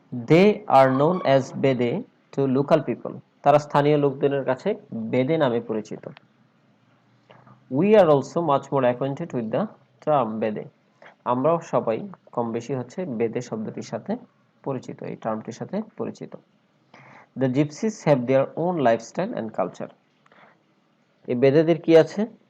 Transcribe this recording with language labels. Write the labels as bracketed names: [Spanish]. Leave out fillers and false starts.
[English] They are known as Bede to local people. [Bangla] তারা স্থানীয় লোকদের কাছে বেদে নামে পরিচিত। [English] We are also much more acquainted with the term Bede. [Bangla] আমরাও সবাই কম বেশি বেদে শব্দটির সাথে পরিচিত, এই টার্মটির সাথে পরিচিত। [English] The gypsies have their own lifestyle and culture. [Bangla] এই বেদেদের কি আছে?